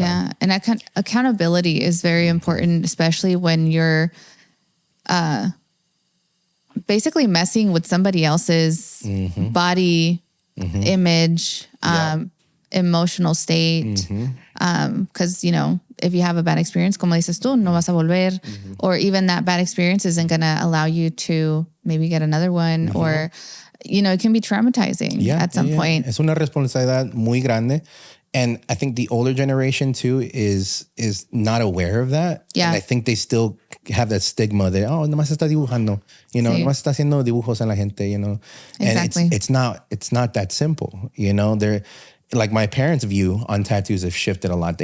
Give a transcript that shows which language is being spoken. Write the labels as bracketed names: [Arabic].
[English] Yeah, and accountability is very important, especially when you're basically messing with somebody else's body image, emotional state, Because, if you have a bad experience, [Spanish] como dices tú, no vas a volver. [English] Or even that bad experience isn't going to allow you to maybe get another one. Or, it can be traumatizing at some point. [Spanish] Es una responsabilidad muy grande. [English] And I think the older generation too is not aware of that. Yeah. And I think they still have that stigma that, [Spanish] nomás está dibujando, nomás está haciendo dibujos en la gente, [English] Exactly. And it's not that simple, They're like my parents' view on tattoos have shifted a lot.